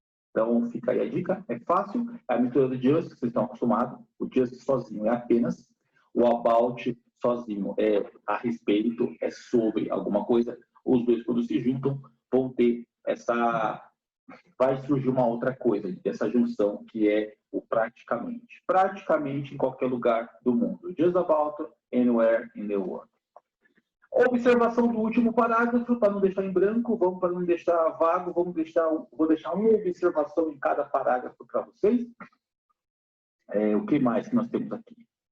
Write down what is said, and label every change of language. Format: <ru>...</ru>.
<pt>Então, fica aí a dica, é fácil, é a mistura do just, que vocês estão acostumados, o just sozinho é apenas, o about sozinho é a respeito, é sobre alguma coisa, os dois quando se juntam vão ter vai surgir uma outra coisa, dessa junção que é o praticamente. Praticamente em qualquer lugar do mundo.</pt> <en>Just about anywhere in the world.</en> <pt>Observação do último parágrafo, para não deixar em branco, para não deixar vago, vou deixar uma observação em cada parágrafo para vocês. O que mais que nós temos aqui?</pt>